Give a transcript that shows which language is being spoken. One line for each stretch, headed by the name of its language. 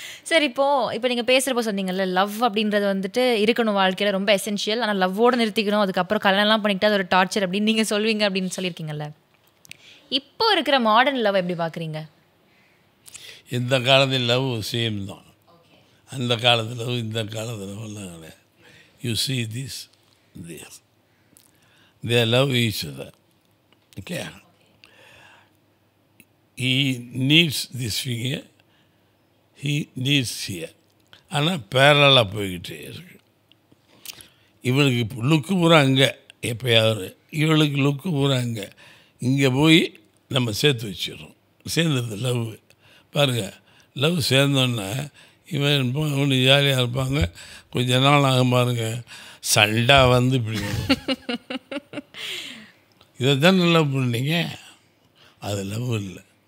Tamil: சரி, இப்போ நீங்கள் பேசுகிறப்போ சொன்னீங்கல்ல, லவ் அப்படின்றது வந்துட்டு இருக்கணும் வாழ்க்கையில், ரொம்ப எசென்ஷியல். ஆனால் லவ்வோடு நிறுத்திக்கணும், அதுக்கப்புறம் கல்யாணம்லாம் பண்ணிக்கிட்டு அது ஒரு டார்ச்சர் அப்படின்னு நீங்கள் சொல்வீங்க அப்படின்னு சொல்லியிருக்கீங்கல்ல. இப்போ இருக்கிற மாடர்ன் லவ் எப்படி பார்க்குறீங்க? இந்த காலத்தில் லவ் சேம் தான், அந்த காலத்தில் லவ் இந்த காலத்தில் லவ்லாம் கிடையாது.
English: You see this there, they love each other. Okay, he needs this figure, he needs here.
Tamil: ஆனால் பேரலாக போய்கிட்டே இருக்கு. இவளுக்கு லுக்கு பூரா அங்கே எப்போயாவது, இவளுக்கு லுக்கு பூரா இங்கே போய் நம்ம சேர்த்து வச்சிடறோம். சேர்ந்துருது லவ். பாருங்கள், லவ் சேர்ந்தோன்னே இவன் ஒன்று ஜாலியாக இருப்பாங்க, கொஞ்ச நாள் ஆகும் பாருங்க சண்டா வந்து இப்படி இதை தான் லவ் பண்ணீங்க, அது லவ் இல்லை.